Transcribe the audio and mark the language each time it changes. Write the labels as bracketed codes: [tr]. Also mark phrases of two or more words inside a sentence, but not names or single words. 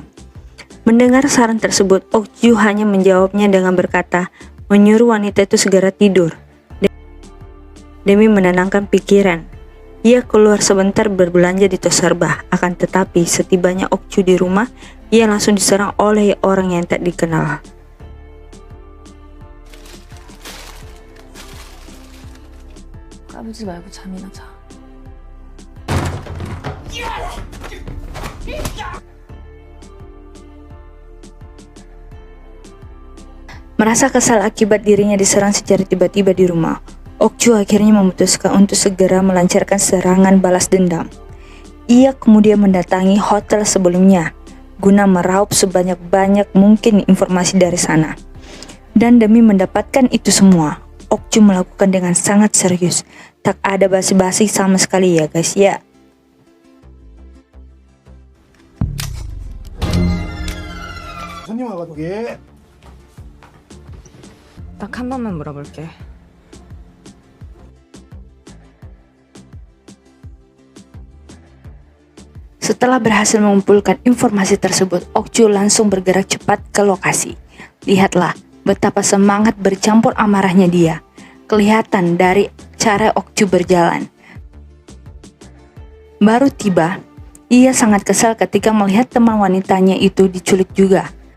[id] Mendengar saran tersebut, Okju hanya menjawabnya dengan berkata, menyuruh wanita itu segera tidur demi menenangkan pikiran. Ia keluar sebentar berbelanja di Toserba, akan tetapi setibanya Okju di rumah, ia langsung diserang oleh orang yang tak dikenal. [ko] 까부지 말고 잠이나 자. [id] Merasa kesal akibat dirinya diserang secara tiba-tiba di rumah, Okju akhirnya memutuskan untuk segera melancarkan serangan balas dendam. Ia kemudian mendatangi hotel sebelumnya guna meraup sebanyak-banyak mungkin informasi dari sana. Dan demi mendapatkan itu semua, Okju melakukan dengan sangat serius. Tak ada basa-basi sama sekali ya guys ya. [ko] 손님 와가지고 예. 딱 한 번만 물어볼게. [id] Setelah berhasil mengumpulkan informasi tersebut, Okju langsung bergerak cepat ke lokasi. Lihatlah betapa semangat bercampur amarahnya dia. Kelihatan dari cara Okju berjalan. Baru tiba, ia sangat kesal ketika melihat teman wanitanya itu diculik juga.